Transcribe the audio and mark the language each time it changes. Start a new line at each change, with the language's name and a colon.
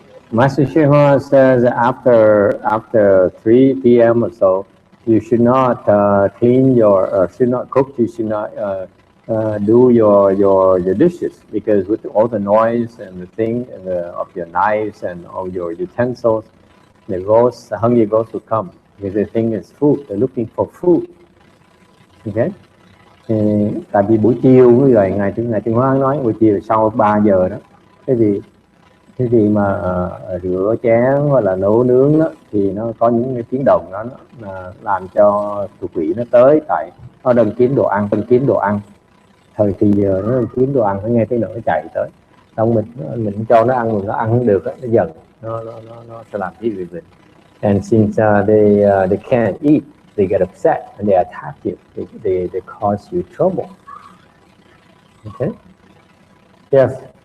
English: Master Shiva says after 3 p.m. or so, you should not clean should not cook. You should not do your dishes, because with all the noise and the thing and of your knives and all your utensils, the hungry ghosts will come because they think it's food. They're looking for food. Okay.
Vietnamese: Tại vì buổi chiều như vậy, ngài Trung Hoa nói buổi chiều sau 3 giờ đó, cái gì mà rửa chén hoặc là nấu nướng đó, thì nó có những cái tiếng động đó nó làm cho tụi quỷ nó tới, tại nó đang kiếm đồ ăn, thời thì giờ nó kiếm đồ ăn, nó nghe tiếng động nó chạy tới, xong mình cho nó ăn, nó ăn không được đó, nó giận, nó sẽ làm cái gì vậy.
English: And since they can't eat, they get upset and they attack you. They cause you trouble. Okay. Yes.